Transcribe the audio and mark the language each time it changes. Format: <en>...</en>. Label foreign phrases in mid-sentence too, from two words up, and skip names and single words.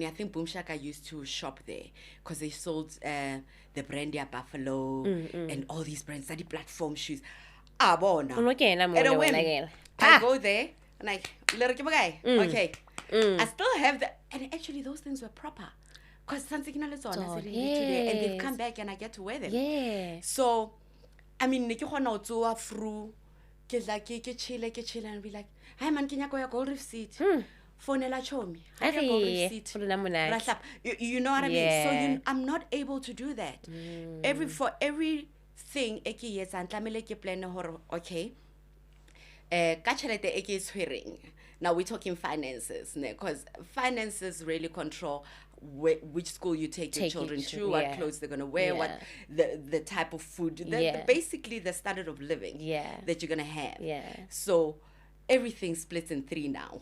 <en>I think Boom Shaka used to shop there because they sold the Brandia Buffalo and all these brands, study platform shoes. Bona. I go there and like, okay. I still have the, and actually those things were proper. Because today and they've come back and I get to wear them. Yeah. So,</en> <st>ne ke kgona go tsoa through, ke chill</st> <en>and be like, hi man,</en> <st>ke nyako ya Gold Reef Seat. Phonela chomi. Hi ya Gold Reef Seat.</st> <en>You know what I mean? So I'm not able to do that. For everything</en> <st>eke yetsa ntlamele ke plan hore</st> <en>okay.</en> <st>Ka tšhelete e ke e tshwereng.</st> <en>Now we're talking finances, because finances really control which school you take your children to, what clothes they're going to wear, what the type of food, basically the standard of living that you're going to have. Yeah. So everything splits in 3 now.</en>